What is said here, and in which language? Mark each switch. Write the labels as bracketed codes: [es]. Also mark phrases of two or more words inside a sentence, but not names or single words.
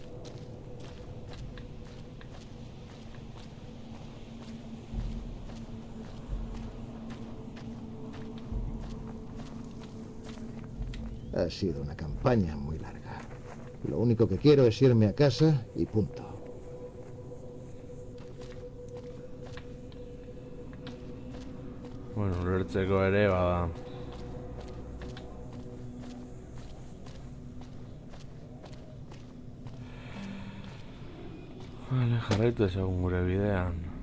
[es] Ha sido una campaña muy larga. Lo único que quiero es irme a casa y punto. [eu] Bueno, ulertzeko ere, bada. Vale, jarraitu ezagun gure bidean.